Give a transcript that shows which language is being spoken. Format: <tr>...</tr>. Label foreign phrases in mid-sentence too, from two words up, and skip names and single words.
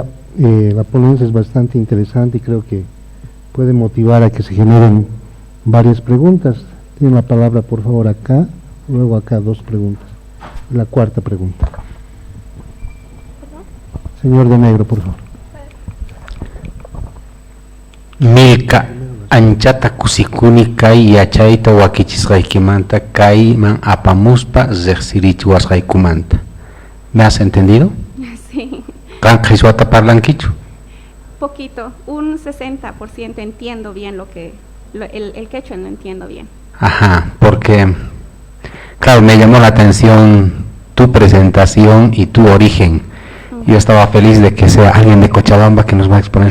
<es>La ponencia es bastante interesante y creo que puede motivar a que se generen varias preguntas. Tiene la palabra, por favor, acá, luego acá 2 preguntas. La cuarta pregunta. Señor de negro, por favor.</es> <qu>Milka, anchata kusikuni kay yachayta wakichisqaykimanta kayman apamuspa riqsirichiwasqaykumanta.</qu> <es>¿Me has entendido? Sí.</es> <qu>¿Kan qhiswata parlankichu?</qu> <es>Poquito, un 60% entiendo bien el quechua no entiendo bien. Ajá, porque, claro, me llamó la atención tu presentación y tu origen. Yo estaba feliz de que sea alguien de Cochabamba que nos va a exponer.</es>